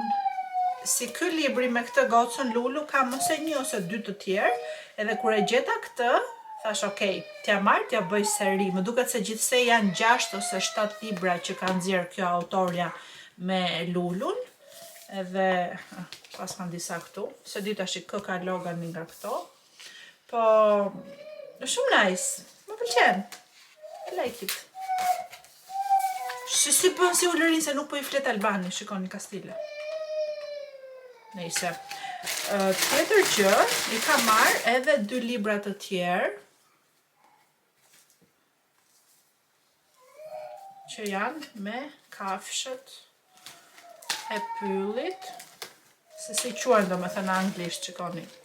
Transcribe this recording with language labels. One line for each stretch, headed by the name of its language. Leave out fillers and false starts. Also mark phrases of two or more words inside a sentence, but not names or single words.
Albanian: Si ky libri me këtë gocën lulu kam ose 1 ose 2 të tjerë, edhe kur e gjeta këtë, thash okay, t'ja marr, t'ja bëj seri. Më duket se gjithsej janë 6 ose 7 libra që ka nxjerr kjo autorja me lulun. Edhe pas kanë disa këtu, se di tash kë ka Logani nga këto. Po shumë nice. Më pëlqen.
English: I like it.
Albanian: Si bën si ulërin se nuk po i flet albani, shikoni ka stile. Nëjse. Tjetër gjë, i ka marrë edhe 2 libra të tjerë, që janë me kafshët e pyllit, se si quajnë domethënë në anglisht, shikoni.